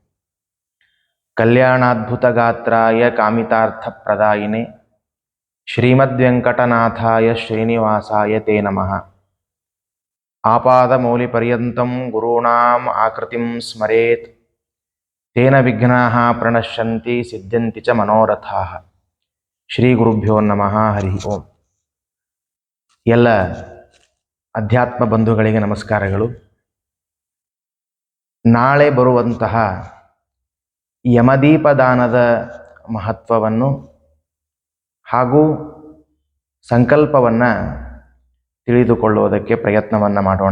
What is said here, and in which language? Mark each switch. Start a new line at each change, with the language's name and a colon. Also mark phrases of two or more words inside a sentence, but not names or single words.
Sanskrit: ಕಲ್ಯಾಣಾದ್ಭುತಗಾತ್ರಾಯ ಕಾಮಿತಾರ್ಥಪ್ರದಾಯಿನೇ ಶ್ರೀಮದ್ವೆಂಕಟನಾಥಾಯ ಶ್ರೀನಿವಾಸಾಯ ತೇ ನಮಃ. ಆಪಾದಮೌಲಿಪರ್ಯಂತಂ ಗುರುಣಾಂ ಆಕೃತಿಂ ಸ್ಮರೇತ್ ತೇನ ವಿಘ್ನಾಃ ಪ್ರಣಶ್ಯಂತಿ ಸಿದ್ಧ್ಯಂತಿ ಚ ಮನೋರಥಾಃ. ಶ್ರೀ ಗುರುಭ್ಯೋ ನಮಃ ಹರಿ ಓಂ.
Kannada: ಎಲ್ಲ ಅಧ್ಯಾತ್ಮ ಬಂಧುಗಳಿಗೆ ನಮಸ್ಕಾರಗಳು. ನಾಳೆ ಬರುವಂತಹ ಯಮದೀಪದಾನದ ಮಹತ್ವವನ್ನು ಹಾಗೂ ಸಂಕಲ್ಪವನ್ನು ತಿಳಿದುಕೊಳ್ಳುವುದಕ್ಕೆ ಪ್ರಯತ್ನವನ್ನು ಮಾಡೋಣ.